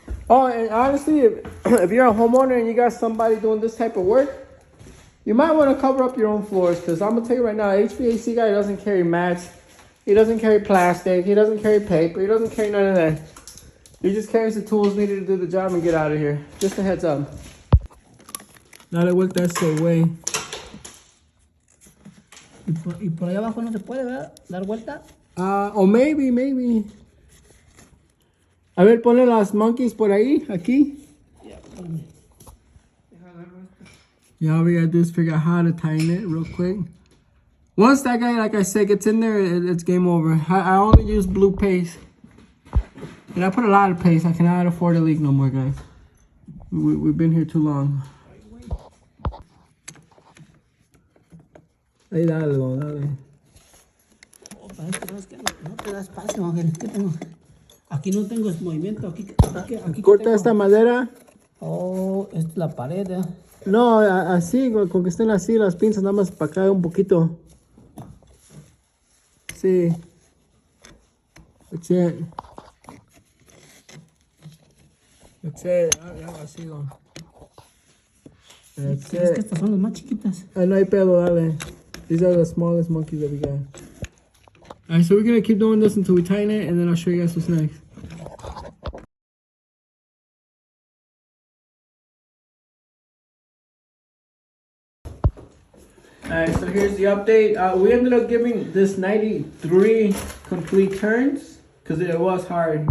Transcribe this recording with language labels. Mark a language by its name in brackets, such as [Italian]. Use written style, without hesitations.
[English] Oh, and honestly, if you're a homeowner and you got somebody doing this type of work, you might want to cover up your own floors. Because I'm going to tell you right now, HVAC guy doesn't carry mats. He doesn't carry plastic. He doesn't carry paper. He doesn't carry none of that. He just carries the tools needed to do the job and get out of here. Just a heads up. Now that work that's the way. [Spanish] Y por ahí abajo no se puede, ¿verdad? Dar vuelta. [English] O maybe. [Spanish] A ver, ponle las monkeys por ahí, aquí. [English] Yeah, all we gotta do is figure out how to tighten it real quick. Once that guy, like I said, gets in there, it's game over. I only use blue paste. And I put a lot of paste. I cannot afford to leak no more, guys. We've been here too long. [Spanish] Ahí dale. Oh, parece que no te da espacio, Ángel. Aquí no tengo movimiento. Aquí Corta esta madera. Oh, esta es la pared, ¿eh? No, así, con que estén así las pinzas, nada más para acá un poquito. [English] Sí. That's it. [Spanish] Así, ¿Crees que estas son las más chiquitas? No hay pedo, dale. [English] These are the smallest monkeys that we got. Alright, so we're gonna keep doing this until we tighten it, and then I'll show you guys what's next. Alright, so here's the update. We ended up giving this 93 complete turns because it was hard.